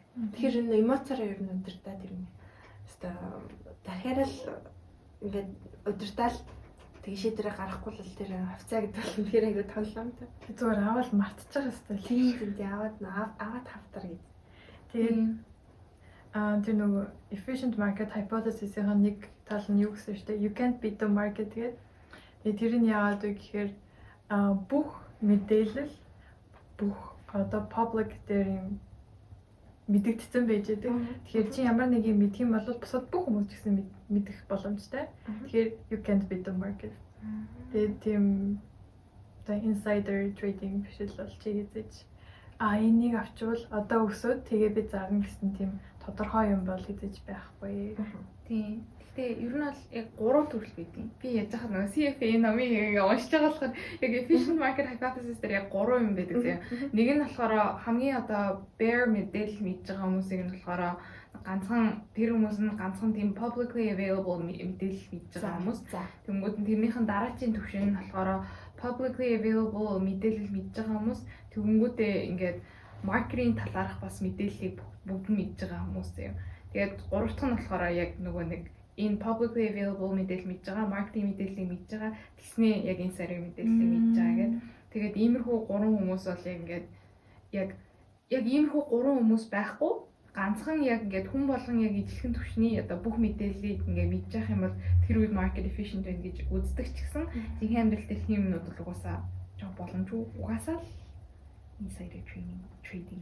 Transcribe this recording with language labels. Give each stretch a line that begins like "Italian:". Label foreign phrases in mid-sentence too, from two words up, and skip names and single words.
Mongolian: Тэгэхээр энэ эмоцоор ер нь удирдаа тэр нь. Хэвээ тархиараа л ингээд удирдаал тэгээ шийдвэрээ гаргахгүй л тэр хувьцаа гэдэг бол үнэхээр айгүй тоглоомтой. Зүгээр аваад мартчих хэвээр. Тийм аваад хавтар гэж. Тэгээд тэр нөгөө
English: efficient market hypothesis-
Mongolian: ийн нэг тал нь юу гэсэн шүү дээ.
English: You can't beat the market гэдэг.
Mongolian: Тэгээд тэр нь яагаад вэ гэхээр бүх мэдээлэл бүх одоо
English: public
Mongolian: дээр юм мэдэгдсэн байж байдаг. Тэгэхээр чи ямар нэг юм мэдх юм бол бусад бүх хүмүүс ч гэсэн мэдэх боломжтой.
English: Тэгэхээр you can't beat the market.
Mongolian: Тэгээд тийм
English: insider trading
Mongolian: биш л бол чи хийж энийг авчвал одоо өсөөд тэгээ би зарна гэсэн тийм тодорхой юм бол хийж байхгүй. Тийм. Гэтэ ер нь бол яг 3 төрөл байдаг. Би яаж хахад нөгөө CFA номыг уншиж байгаа болохоор яг
English: efficient market hypothesis
Mongolian: дээр яг 3 юм байдаг тийм. Нэг нь болохоор хамгийн одоо bear мэдээлэл мэдж байгаа хүмүүсийг нь болохоор ганцхан тэр хүмүүс нь ганцхан тийм
English: publicly available
Mongolian: мэдээлэл мэдж байгаа хүмүүс. Тэнгүүд нь тэрнийхэн дараачийн түвшин нь болохоор
English: publicly available
Mongolian: мэдээлэл мэдж байгаа хүмүүс. Тэнгүүдээ ингээд маркетинг талаарх бас мэдээллийг бүгд мэдж байгаа хүмүүс юм. Тэгээд гурав дахь нь болохоор яг нөгөө нэг энэ
English: publicly available
Mongolian: мэдээлэл мэдж байгаа, маркетинг мэдээллийг мэдж байгаа, тэгснээ яг insider мэдээллийг мэдж байгаа гэдэг. Тэгээд иймэрхүү 3 хүмүүс бол яг ингээд яг иймэрхүү 3 хүмүүс байхгүй ганцхан яг ингээд хүн болгон яг ижилхэн түвшний одоо бүх мэдээллийг ингээд мэдж явах юм бол тэр үед
English: market efficient
Mongolian: байна гэж үздэг ч гэсэн тийм амьдрал дэлхийн юмнууд бол угаасаа жоо боломжгүй угаасаа л
English: insider trading